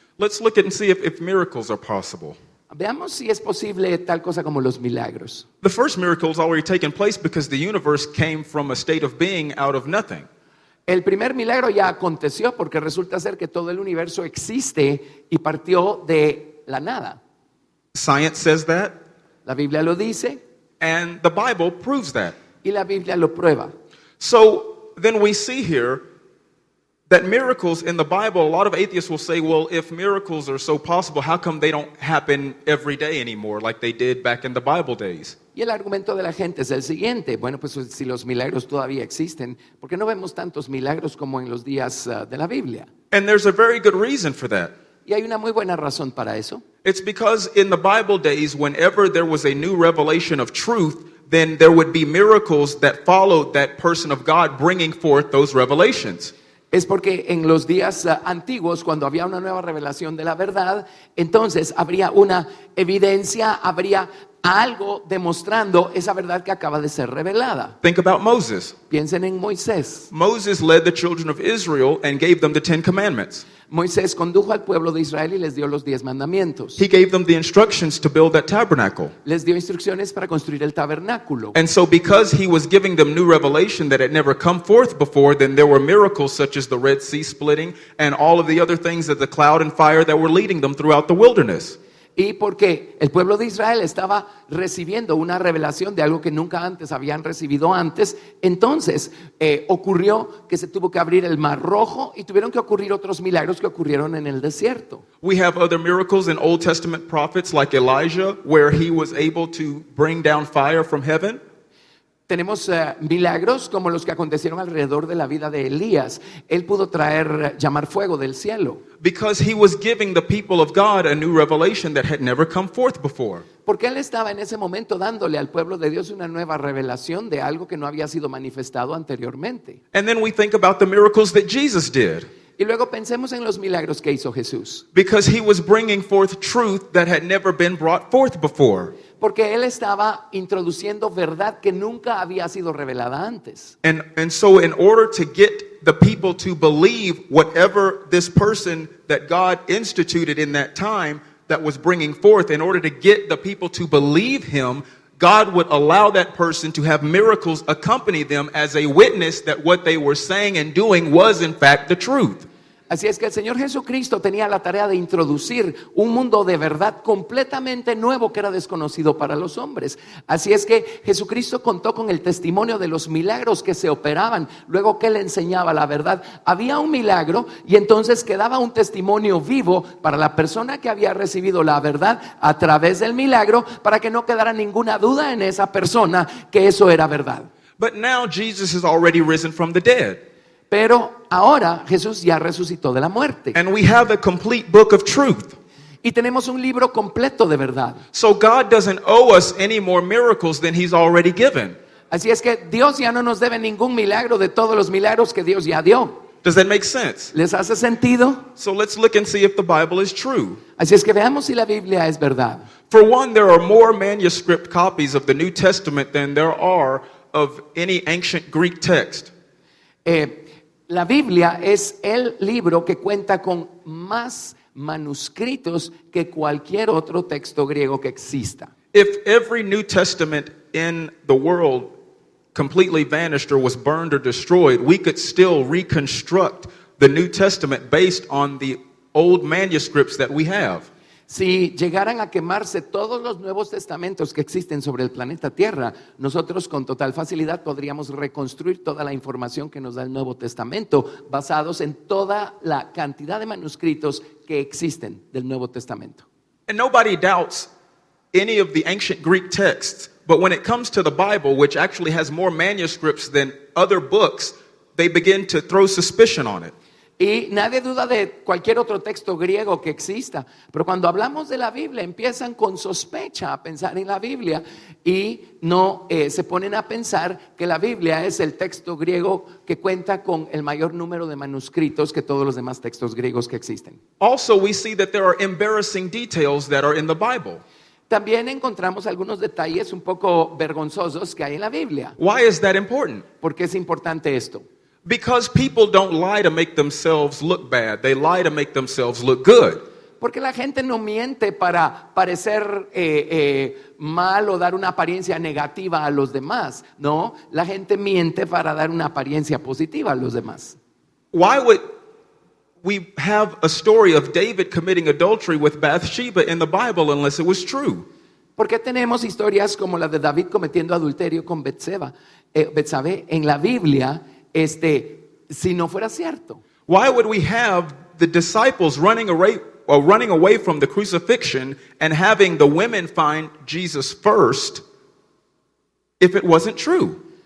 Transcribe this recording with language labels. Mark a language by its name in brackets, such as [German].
[English] Let's look at and see if miracles are possible. [Spanish] Veamos si es posible tal cosa como los milagros. [English] The first miracle has already taken place because the universe came from a state of being out of nothing. [Spanish] El primer milagro ya aconteció porque resulta ser que todo el universo existe y partió de la nada. [English] Science says that, [Spanish] La Biblia lo dice [English] and the Bible proves that. [Spanish] y la Biblia lo prueba. [English] So then we see here that miracles in the Bible, a lot of atheists will say, well, if miracles are so possible, how come they don't happen every day anymore like they did back in the Bible days? [Spanish] Y el argumento de la gente es el siguiente. Bueno, pues si los milagros todavía existen, ¿por qué no vemos tantos milagros como en los días de la Biblia? [English] And there's a very good reason for that. [Spanish] Y hay una muy buena razón para eso. [English] It's because in the Bible days, whenever there was a new revelation of truth, then there would be miracles that followed that person of God bringing forth those revelations. [Spanish] Es porque en los días antiguos, cuando había una nueva revelación de la verdad, entonces habría una evidencia, habría algo demostrando esa verdad que acaba de ser revelada. [English] Think about Moses. [Spanish] Piensen en Moisés. [English] Moses led the children of Israel and gave them the 10 commandments. [Spanish] Moisés condujo al pueblo de Israel y les dio los 10 mandamientos. [English] He gave them the instructions to build that tabernacle. [Spanish] Les dio instrucciones para construir el tabernáculo. [English] And so because he was giving them new revelation that had never come forth before, then there were miracles such as the Red Sea splitting and all of the other things of the cloud and fire that were leading them throughout the wilderness. [Spanish] Y porque el pueblo de Israel estaba recibiendo una revelación de algo que nunca antes habían recibido antes, entonces ocurrió que se tuvo que abrir el Mar Rojo y tuvieron que ocurrir otros milagros que ocurrieron en el desierto. [English] We have other miracles in Old Testament prophets like Elijah, where he was able to bring down fire from heaven. [Spanish] Tenemos milagros como los que acontecieron alrededor de la vida de Elías. Él pudo llamar fuego del cielo. [English] Because he was giving the people of God a new revelation that had never come forth before. [Spanish] Porque él estaba en ese momento dándole al pueblo de Dios una nueva revelación de algo que no había sido manifestado anteriormente. [English] And then we think about the miracles that Jesus did. [Spanish] Y luego pensemos en los milagros que hizo Jesús. [English] Because he was bringing forth truth that had never been brought forth before. [Spanish] Porque él estaba introduciendo verdad que nunca había sido revelada antes. [English] And so in order to get the people to believe whatever this person that God instituted in that time that was bringing forth, in order to get the people to believe him, God would allow that person to have miracles accompany them as a witness that what they were saying and doing was in fact the truth. [Spanish] Así es que el Señor Jesucristo tenía la tarea de introducir un mundo de verdad completamente nuevo que era desconocido para los hombres. Así es que Jesucristo contó con el testimonio de los milagros que se operaban luego que Él enseñaba la verdad. Había un milagro y entonces quedaba un testimonio vivo para la persona que había recibido la verdad a través del milagro, para que no quedara ninguna duda en esa persona que eso era verdad. [English] But now Jesus has already risen from the dead. [Spanish] Pero ahora Jesús ya resucitó de la muerte. [English] And we have a complete book of truth. [Spanish] Y tenemos un libro completo de verdad. [English] So God doesn't owe us any more miracles than he's already given. [Spanish] Así es que Dios ya no nos debe ningún milagro de todos los milagros que Dios ya dio. [English] Does that make sense? [Spanish] ¿Les hace sentido? [English] So let's look and see if the Bible is true. [Spanish] Así es que veamos si la Biblia es verdad. [English] For one, there are more manuscript copies of the New Testament than there are of any ancient Greek text. [Spanish] La Biblia es el libro que cuenta con más manuscritos que cualquier otro texto griego que exista. [English] If every New Testament in the world completely vanished or was burned or destroyed, we could still reconstruct the New Testament based on the old manuscripts that we have. [Spanish] Si llegaran a quemarse todos los nuevos testamentos que existen sobre el planeta Tierra, nosotros con total facilidad podríamos reconstruir toda la información que nos da el Nuevo Testamento, basados en toda la cantidad de manuscritos que existen del Nuevo Testamento. [English] And nobody doubts any of the ancient Greek texts, but when it comes to the Bible, which actually has more manuscripts than other books, they begin to throw suspicion on it. [Spanish] Y nadie duda de cualquier otro texto griego que exista, pero cuando hablamos de la Biblia empiezan con sospecha a pensar en la Biblia y no se ponen a pensar que la Biblia es el texto griego que cuenta con el mayor número de manuscritos que todos los demás textos griegos que existen. [English] Also, we see that there are embarrassing details that are in the Bible. [Spanish] También encontramos algunos detalles un poco vergonzosos que hay en la Biblia. [English] Why is that important? [Spanish] ¿Por qué es importante esto? [English] Because people don't lie to make themselves look bad. They lie to make themselves look good. [Spanish] Porque la gente no miente para parecer mal o dar una apariencia negativa a los demás. No, la gente miente para dar una apariencia positiva a los demás. [English] Why would we have a story of David committing adultery with Bathsheba in the Bible unless it was true? [Spanish] ¿Por qué tenemos historias como la de David cometiendo adulterio con Betsabé en la Biblia, si no fuera cierto? [English] Why would we have the disciples running away from the crucifixion and having the women find Jesus first if it wasn't true?